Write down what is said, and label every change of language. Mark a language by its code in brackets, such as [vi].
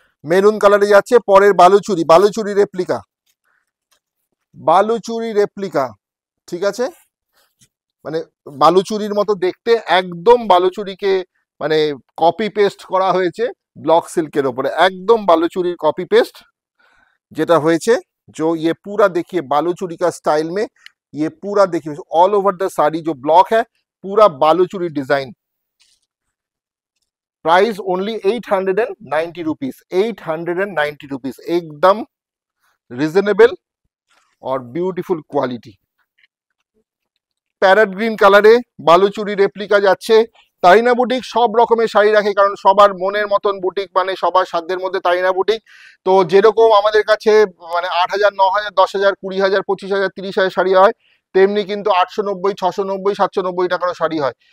[bn] Maroon কালারে যাচ্ছে পরের বালুচুরি, বালুচুরি রেপ্লিকা, বালুচুরি রেপ্লিকা। ঠিক আছে, মানে বালুচুরির মতো দেখতে, একদম বালুচুরিকে মানে কপি পেস্ট করা হয়েছে ব্লক সিল্কের ওপরে। একদম বালুচুরির कॉपी पेस्ट যেটা হয়েছে। [hi] जो ये पूरा देखिए बालूचुरी का स्टाइल में, ये पूरा देखिए [en] all over the sari [hi] जो ब्लॉक है पूरा बालूचुरी design. [en] Price only 890 rupees, 890 rupees. [hi] एकदम रिजनेबल और ब्यूटीफुल क्वालिटी। [bn] প্যারট গ্রিন কালারে বালুচুরি রেপ্লিকা যাচ্ছে। তারিনা বুটিক সব রকমের শাড়ি রাখে, কারণ সবার মনের মতন বুটিক, মানে সবার সাধ্যের মধ্যে তারিনা বুটিক। তো যেরকম আমাদের কাছে মানে 8000, 9000, 10000, 20000, 25000, 30000 শাড়ি হয়, তেমনি কিন্তু 890, 690, 790 টাকারও শাড়ি হয়।